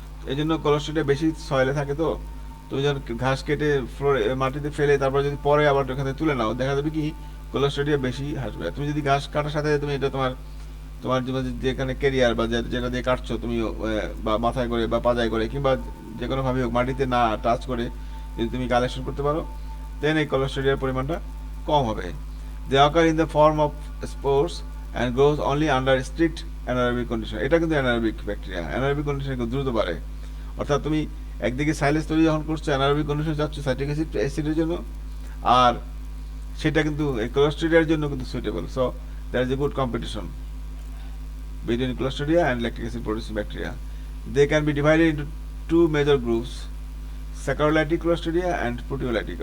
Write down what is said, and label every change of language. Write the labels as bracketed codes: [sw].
[bn] এই জন্য Clostridia বেশি সয়েলে থাকে। তো তুমি যখন ঘাস কেটে মাটিতে ফেলে তারপর যদি পরে আবার ওখানে তুলে নাও, দেখা যাবে কি Clostridia বেশি আসবে। তুমি যদি ঘাস কাটার সাথে তুমি এটা তোমার যেখানে কেরিয়ার বা যেটা দিয়ে কাটছো তুমি, বা মাথায় করে বা পাজায় করে কিংবা যে কোনো ভাবে হোক মাটিতে না টাচ করে যদি তুমি কালেকশন করতে পারো, দেন এই Clostridiaর পরিমাণটা কম হবে। [en] They occur in the form of spores and grows only under strict anaerobic condition. [bn] এটা কিন্তু অ্যানারোবিক ব্যাকটেরিয়া, অ্যানারোবিক কন্ডিশনে খুব দ্রুত বাড়ে। অর্থাৎ তুমি একদিকে সাইলেজ তৈরি যখন করছো অ্যানারোবিক কন্ডিশনে যাচ্ছ সাইট্রিক অ্যাসিডের জন্য, আর সেটা কিন্তু এই ক্লোস্ট্রিডিয়ার জন্য কিন্তু suitable. [en] So there is a good competition between Clostridia and lactic acid producing bacteria. They can be divided into two major groups, saccharolytic Clostridia and proteolytic.